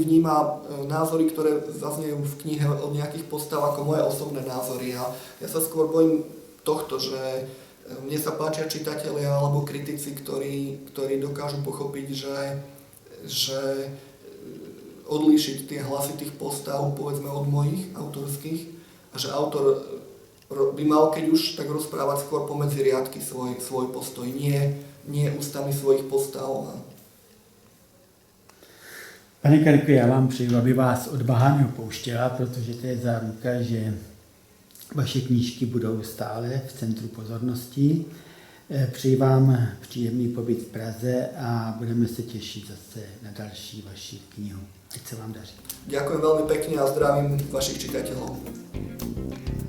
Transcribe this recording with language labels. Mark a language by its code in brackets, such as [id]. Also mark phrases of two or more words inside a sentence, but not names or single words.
[sk] vníma názory, ktoré zaznejú v knihe od nejakých postav ako moje osobné názory a ja sa skôr bojím tohto, že mne sa páčia čitatelia alebo kritici, ktorí dokážu pochopiť, že odlíšiť tie hlasy tých postav, povedzme od mojich autorských, a že autor by mal, keď už, tak rozprávať skôr pomedzi riadky svoj postoj, nie ústami svojich postav. [cs] Pane Kariku, já vám přeju, aby vás odvaha neopouštěla, protože to je záruka, že vaše knížky budou stále v centru pozornosti. Přeji vám příjemný pobyt v Praze a budeme se těšit zase na další vaši knihu. Ať se vám daří. [sk] Ďakujem veľmi pekne a zdravím vašich čitateľov.